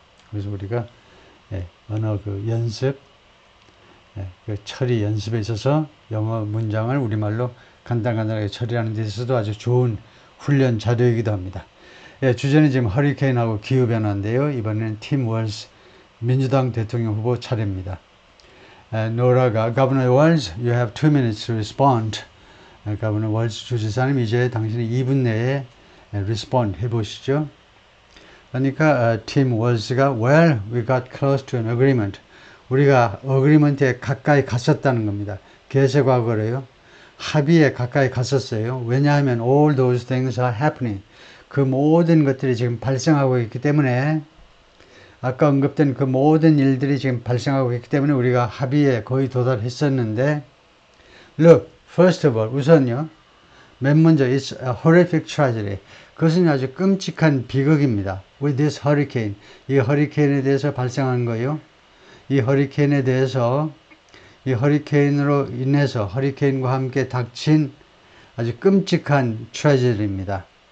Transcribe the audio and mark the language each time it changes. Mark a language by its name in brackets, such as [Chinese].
[Korean] 그래서 우리가 언어 그 연습, 그 처리 연습에 있어서 영어 문장을 우리말로 간단하게 처리하는 데 있어서도 아주 좋은 훈련 자료이기도 합니다. 주제는 지금 허리케인하고 기후변화인데요. 이번에는 팀 월스 민주당 대통령 후보 차례입니다. 노라가 [English] Governor Walz, you have 2 minutes to respond. [Korean] Governor Walz 주지사님 이제 당신이 2분 내에 respond 해보시죠. 그러니까 팀 월스가 [English] Well, we got close to an agreement. [Korean] 우리가 어그리먼트에 가까이 갔었다는 겁니다. 개세 과거래요. 합의에 가까이 갔었어요. 왜냐하면 [English] all those things are happening. [Korean] 그 모든 것들이 지금 발생하고 있기 때문에 아까 언급된 그 모든 일들이 지금 발생하고 있기 때문에 우리가 합의에 거의 도달했었는데 [English] Look, first of all, [Korean] 우선요. 맨 먼저 [English] It's a horrific tragedy. [Korean] 그것은 아주 끔찍한 비극입니다. [English] With this hurricane. [Korean] 이 허리케인에 대해서 발생한 거요. 이 허리케인에 대해서 이 허리케인으로 인해서 허리케인과 함께 닥친 아주 끔찍한 트레저리입니다.